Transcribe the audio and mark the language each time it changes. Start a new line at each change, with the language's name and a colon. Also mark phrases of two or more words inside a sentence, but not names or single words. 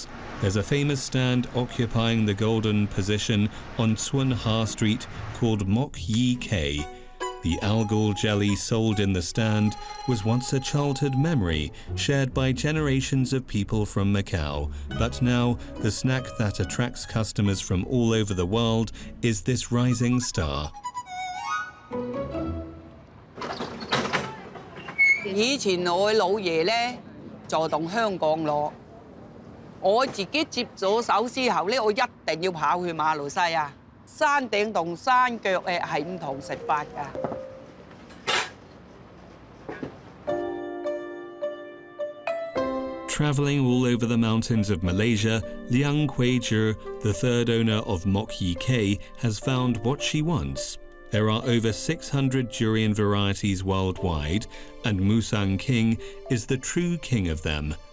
English: There's a famous stand occupying the golden position on Tsun Ha Street called Mok Yi K. The algal jelly sold in the stand was once a childhood memory shared by generations of people from Macau, but now the snack that attracts customers from all over the world is this rising star.
Cantonese: 以前我老爺咧就同香港攞，我自己接咗手之後咧，我一定要跑去馬來西亞。山頂同山腳誒係唔同食法㗎。
English: Travelling all over the mountains of Malaysia, Liang Kuei-zhi, the third owner of Mok Yi K, has found what she wants. There are over 600 durian varieties worldwide, and Musang King is the true king of them.